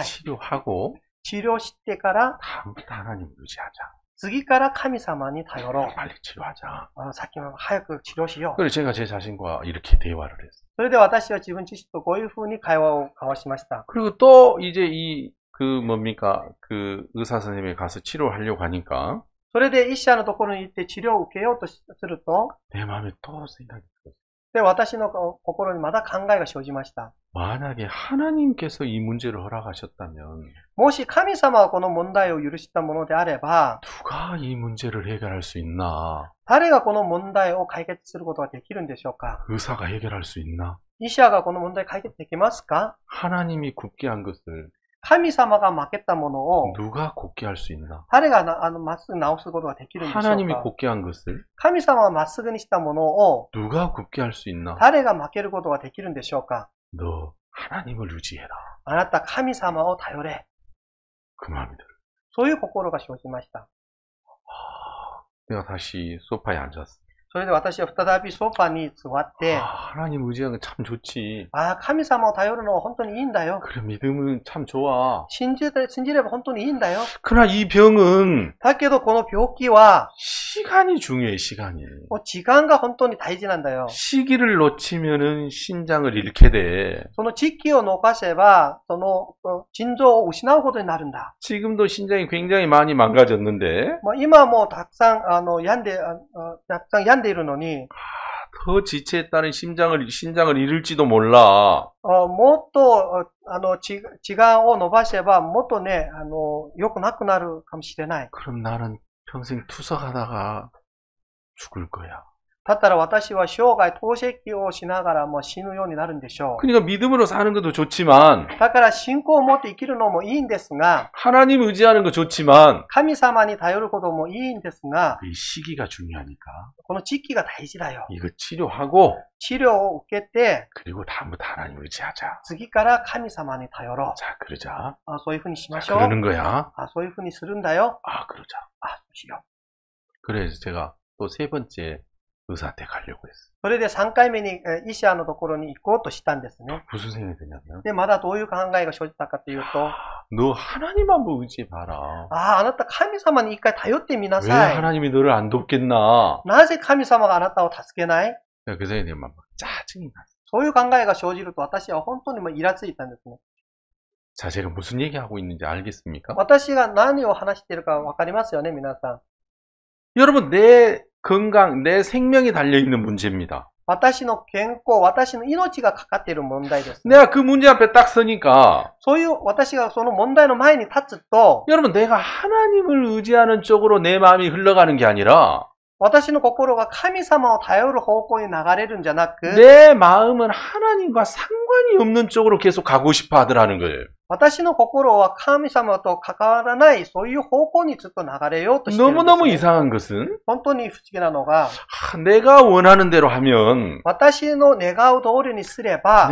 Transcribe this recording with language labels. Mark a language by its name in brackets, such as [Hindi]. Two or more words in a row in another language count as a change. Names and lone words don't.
[Korean] 치료하고 [Japanese] 治療してから、 [Korean] 다음부터 하나님 의지하자. [Japanese] 次から神様に頼ろう。 [Korean] 빨리 치료하자. [Japanese] さっきの早く治療しよう。 [Korean] 그래서 제가 제 자신과 이렇게 대화를 했어. [Japanese] それで私は自分自身とこういう風に会話を交わしました。 [Korean] 그리고 또 이제 뭡니까? 의사 선생님에 가서 치료하려고 하니까 [Japanese] それで医者のところに行って治療を受けようとすると、 [Korean] 내 마음에 또 생각이 들었어. [Japanese] で、私の心にまた考えが生じました。 [Korean] 만약에 하나님께서 이 문제를 허락하셨다면 [Japanese] もし神様がこの問題を許したものであれば、 [Korean] 누가 이 문제를 해결할 수 있나? [Japanese] 誰がこの問題を解決することができるんでしょうか？ [Korean] 의사가 해결할 수 있나? [Japanese] 医者がこの問題解決できますか？ [Korean] 하나님이 굳게 한 것을 [Japanese] 神様が負けたものを [Korean] 누가 굳게 할 수 있나? [Japanese] 誰がまっすぐ直すことができるんでしょう [Korean] 하나님이 [Japanese] か？ [Korean] 굳게 한 것을 [Japanese] 神様がまっすぐにしたものを [Korean] 누가 굳게 할 수 있나? [Japanese] 誰が負けることができるんでしょうか？ [Korean] 너 하나님을 의지해라. [Japanese] あなた神様を頼れ。 [Korean] 그 마음이 들어. [Japanese] そういう心が生じました。 [Korean] 내가 다시 소파에 앉았어. [Japanese] それで私は再びソファに座って、 [Korean] 하나님 의지하는 거 참 좋지. [Japanese] 神様を頼るのは本当にいいんだよ。 [Korean] 그래 믿음은 참 좋아. [Japanese] 信じれば本当にいいんだよ。 [Korean] 그러나 이 병은 [Japanese] だけどこの病気は、 [Korean] 시간이 중요해. 시간이. [Japanese] 時間が本当に大事なんだよ。 [Korean] 시기를 놓치면은 신장을 잃게 돼. [Japanese] その時期を逃せば、その心臓を失うことになるんだ。 [Korean] 지금도 신장이 굉장히 많이 망가졌는데 [Japanese] 今はもうたくさん病んでいるのに、 [Korean] 더 지체에 따른 신장을 잃을지도 몰라. [Japanese] もっと時間を伸ばせばもっとね、良くなくなるかもしれない。 [Korean] 그럼 나는 평생 투석하다가 죽을 거야. [Japanese] だったら私は生涯透析をしながらも死ぬようになるんでしょう。 [Korean] 그러니까 믿음으로 사는 것도 좋지만 [Japanese] だから信仰を持って生きるのもいいんですが、 [Korean] 하나님 의지하는 거 좋지만 [Japanese] 神様に頼ることもいいんですが、 [Korean] 이 시기가 중요하니까 [Japanese] この時期が大事だよ。 [Korean] 이거 치료하고 [Japanese] 治療を受けて、 [Korean] 그리고 다음부터 하나님 의지하자. [Japanese] 次から神様に頼ろう。 [Korean] 자, 그러자. [Japanese] そういうふうにしま [Korean] 자, [Japanese] しょう。 [Korean] 그러는 거야. [Japanese] そういうふうにするんだよ。 [Korean] 그러자. [Japanese] そうしよう。 [Korean] 그래서 제가 또 세 번째 의사한테 가려고 했어. [Japanese] それで3回目に医者のところに行こうとしたんですね。 [Korean] 무슨 생각이 드냐면 [Japanese] で、まだどういう考えが生じたかというと、 [Korean] 너 하나님 한번 의지해봐라. [Japanese] あなた神様に一回頼ってみな [Korean] 왜 [Japanese] さい。 [Korean] 하나님이 너를 안 돕겠나? [Japanese] なぜ神様があなたを助けない？ [Korean] 그 생각에 막 짜증이 났어. [Japanese] そういう考えが生じると私は本当にもうイラついたんですね。 [Korean] 자, 제가 무슨 얘기하고 있는지 알겠습니까? [Japanese] 私が何を話しているかわかりますよね、皆さん。 [Korean] 여러분, 내 건강, 내 생명이 달려있는 문제입니다. [Japanese] 私の健康、私の命がかかっている問題です。 [Korean] 내가 그 문제 앞에 딱 서니까 [Japanese] そういう私がその問題の前に立つと、 [Korean] 여러분, 내가 하나님을 의지하는 쪽으로 내 마음이 흘러가는 게 아니라 [Japanese] 私の心が神様を頼る方向に流れるんじゃなく、 [Korean] 내 마음은 하나님과 상관이 없는 쪽으로 계속 가고 싶어 하더라는 거예요. [Japanese] 私の心は神様と関わらない、そういう方向にずっと流れようとしているんです、 [Korean] 너무너무 [Japanese] ね。 [Korean] 이상한 것은 [Japanese] 本当に不思議なのが、 [Korean] 내가 원하는 대로 하면 [Japanese] 私の願う通りにすれば、